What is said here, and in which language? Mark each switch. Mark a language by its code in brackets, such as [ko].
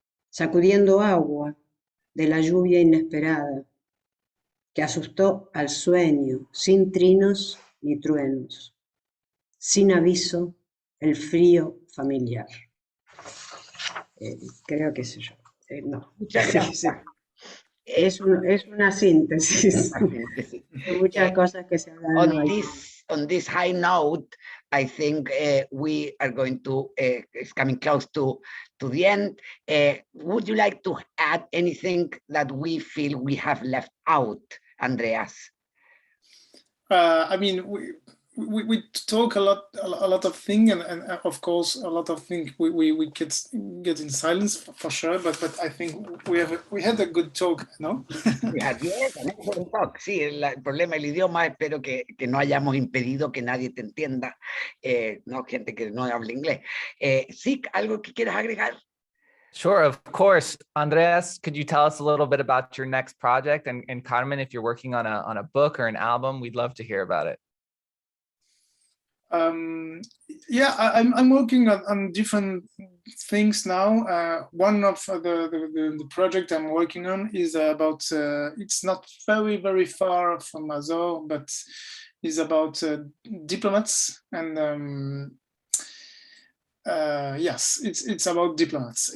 [es] Sacudiendo agua de la lluvia inesperada que asustó al sueño, sin trinos ni truenos, sin aviso, el frío familiar. Creo que es yo. No. Muchas gracias. Es una síntesis de muchas cosas que se hablan hoy. [en] On this high note, I think we are going to, it's coming close to the end. Would you like to add anything that we feel we have left out, Andreas? I mean, we talk a lot of things, and of course a lot of things we get in silence for sure. But I think we had a good talk, no? We had, yes, an excellent talk. [es] Sí, el problema del idioma, espero que no hayamos impedido que nadie te entienda, no gente que no habla inglés. Sí, algo que quieras agregar. [en] Sure, of course. Andreas, could you tell us a little bit about your next project? And Carmen, if you're working on a book or an album, we'd love to hear about it. Yeah, I'm working on different things now. One of the project I'm working on is about, it's not very far from Azor, but is about diplomats, and yes, it's about diplomats.